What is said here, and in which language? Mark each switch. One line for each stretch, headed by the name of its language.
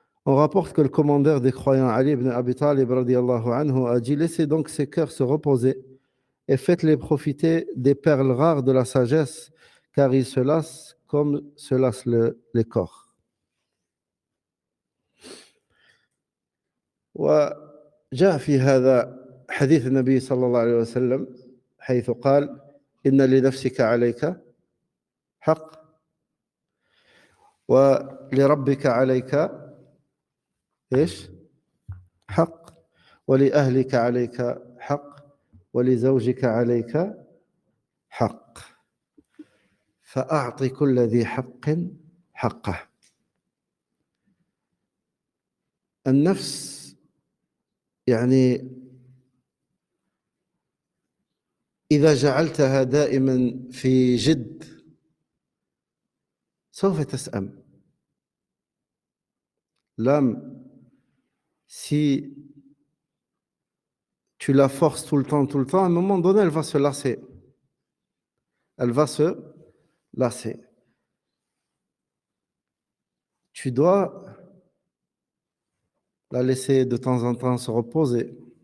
French: On rapporte que le commandeur des croyants, Ali ibn Abi Talib, radiyallahu anhu, a dit: laissez donc ces cœurs se reposer et faites-les profiter des perles rares de la sagesse, car ils se lassent comme se lassent les corps.
Arabic: وجاء في هذا حديث النبي صلى الله عليه وسلم حيث قال: إن لنفسك عليك حق ولربك عليك إيش؟ حق ولأهلك عليك حق ولزوجك عليك حق فأعط كل ذي حق حقه. النفس يعني إذا جعلتها دائما في جد سوف تسأم.
French: L'âme, si tu la forces tout le temps, à un moment donné, elle va se lasser. Elle va se lasser. Tu dois la laisser de temps en temps se reposer.